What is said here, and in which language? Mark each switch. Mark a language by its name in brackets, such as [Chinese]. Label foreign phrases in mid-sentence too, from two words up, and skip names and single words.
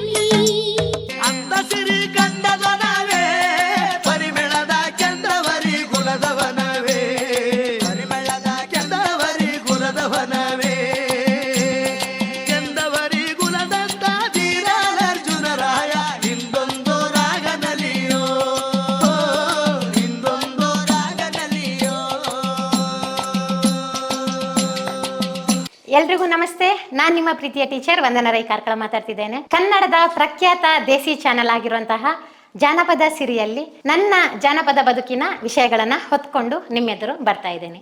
[Kannada] ಅಂದ ಸಿರಿ ಕಂದವನವೇ ಪರಿಮಳದ ಕೆಂದವರಿ ಕುಲದವನವೇ ಪರಿಮಳದ ಕೆಂದವರಿ ಕುಲದವನವೇ ಕೆಂದವರಿ ಕುಲದಂತ ವೀರಾರ್ಜುನರಾಯ ಇಂದೊಂದು ರಾಗನಲಿಯೋ ಇಂದೊಂದು ರಾಗನಲಿಯೋ. ಎಲ್ರಿಗೂ ನಮಸ್ತೆ. ನಾನು ನಿಮ್ಮ ಪ್ರೀತಿಯ ಟೀಚರ್ ವಂದನಾ ರೈ ಕಾರ್ಕಳ ಮಾತಾಡ್ತಿದ್ದೇನೆ. ಕನ್ನಡದ ಪ್ರಖ್ಯಾತ ದೇಸಿ ಚಾನೆಲ್ ಆಗಿರುವಂತಹ ಜಾನಪದ ಸಿರಿಯಲ್ಲಿ ನನ್ನ ಜಾನಪದ ಬದುಕಿನ ವಿಷಯಗಳನ್ನ ಹೊತ್ಕೊಂಡು ನಿಮ್ಮೆದುರು ಬರ್ತಾ ಇದ್ದೇನೆ.